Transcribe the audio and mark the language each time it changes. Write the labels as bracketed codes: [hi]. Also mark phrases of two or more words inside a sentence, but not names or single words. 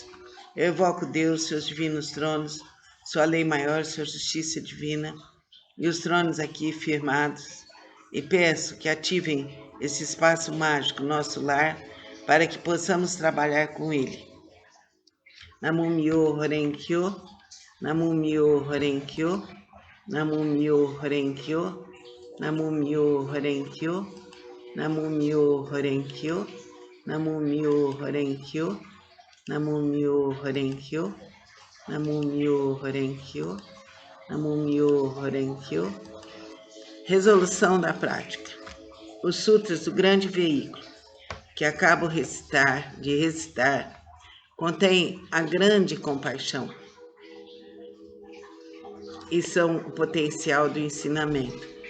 [pt] Eu evoco Deus, seus divinos tronos, sua lei maior, sua justiça divina, e os tronos aqui firmados, e peço que ativem esse espaço mágico, nosso lar, para que possamos trabalhar com ele. [ja] 南無妙法蓮華経、南無妙法蓮華経、南無妙法蓮華経、南無妙法蓮華経、南無妙法蓮華経、南無妙法蓮華経、南無妙法蓮華経、南無妙法蓮華経、南無妙法蓮華経. [pt] Resolução da prática. Os sutras do grande veículo, que acabo de recitar, contém a grande compaixão e são o potencial do ensinamento.